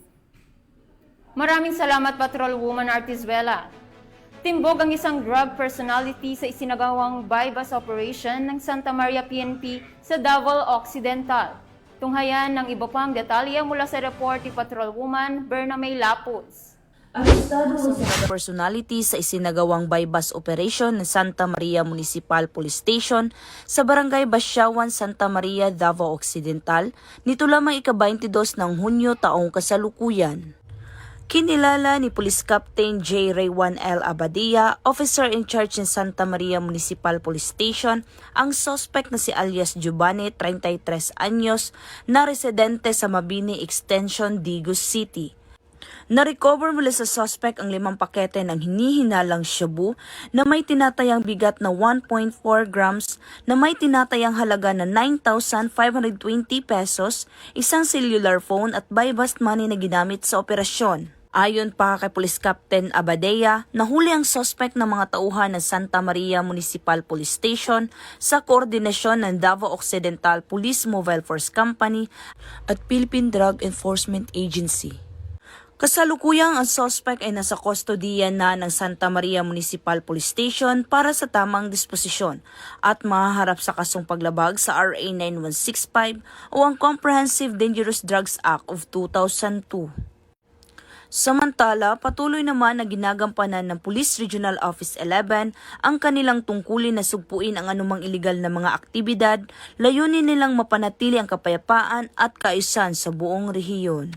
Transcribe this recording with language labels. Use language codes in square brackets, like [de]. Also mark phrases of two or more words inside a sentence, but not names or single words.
[tl] Maraming salamat, Patrolwoman Artizuela. Timbog ang isang drug personality sa isinagawang [en] bypass operation [tl] ng Santa Maria PNP sa Davao Occidental. Tunghayan ng iba pang detalye mula sa report ni Patrolwoman Berna May Lapuz. Personality sa isinagawang [en] bypass operation [tl] ng Santa Maria Municipal Police Station sa Barangay Basyawan, Santa Maria, Davao Occidental, nito lamang ika-22 ng Hunyo taong kasalukuyan. Kinilala ni Police Captain J. Raywan L. Abadia, Officer in Charge ng Santa Maria Municipal Police Station, ang suspect na si alias Giovanni, 33 anyos, na residente sa Mabini Extension, Digos City. Na-recover mula sa suspect ang 5 pakete ng hinihinalang shabu na may tinatayang bigat na 1.4 grams na may tinatayang halaga na 9,520 pesos, isang [en] cellular phone [tl] at [en] bypass money [tl] na ginamit sa operasyon. Ayon pa kay Police Captain Abadea, nahuli ang suspect ng mga tauhan ng Santa Maria Municipal Police Station sa koordinasyon ng Davao Occidental Police Mobile Force Company at Philippine Drug Enforcement Agency. Kasalukuyang ang suspect ay nasa kustodiya na ng Santa Maria Municipal Police Station para sa tamang disposisyon at mahaharap sa kasong paglabag sa RA 9165 o ang Comprehensive Dangerous Drugs Act of 2002. Samantala, patuloy naman na ginagampanan ng Police Regional Office 11 ang kanilang tungkulin na sugpuin ang anumang iligal na mga aktibidad, layunin nilang mapanatili ang kapayapaan at kaayusan sa buong rehiyon.